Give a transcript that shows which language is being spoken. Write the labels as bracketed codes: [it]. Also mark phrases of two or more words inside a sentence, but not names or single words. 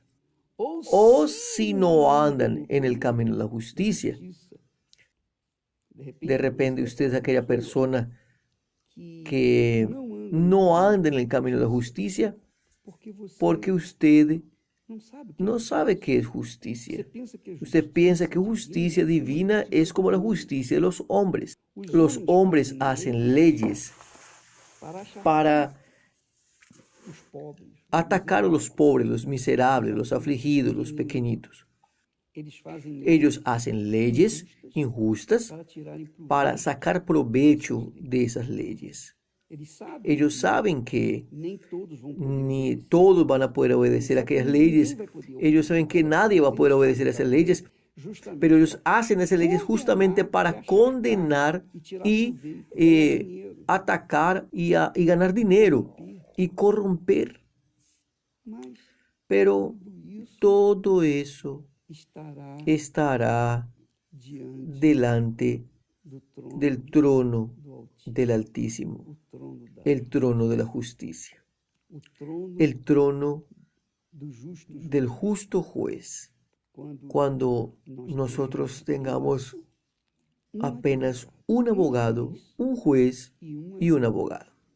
[es] O si no andan en el camino de la justicia, de repente usted es aquella persona que no anda en el camino de la justicia porque usted no sabe qué es justicia. Usted piensa que justicia divina es como la justicia de los hombres. Los hombres hacen leyes para [pt] os pobres, [es] atacar a los pobres, los miserables, los afligidos, los pequeñitos. [pt] eles fazem [es] Ellos hacen leyes injustas [pt] para tirarem proveito. [es] para sacar provecho de esas leyes. [pt] Eles sabem [es] Ellos saben que [pt] nem todos vão poder. [es] ni todos van a poder obedecer a aquellas leyes. Ellos saben que nadie va a poder obedecer a esas leyes, [pt] Justamente [es] pero ellos hacen esas leyes justamente para condenar y atacar y ganar dinero y corromper. [pt] mas [es] Pero todo eso [pt] estará [es] estará [pt] diante [es] delante [pt] do trono [es] del trono [pt] do Altíssimo, [es] del Altísimo, [pt] o trono da [es] el trono de la justicia, [pt] o trono [es] el trono [pt] do justo [es] del justo juez. Cuando nosotros tengamos apenas un abogado, un juez y un abogado.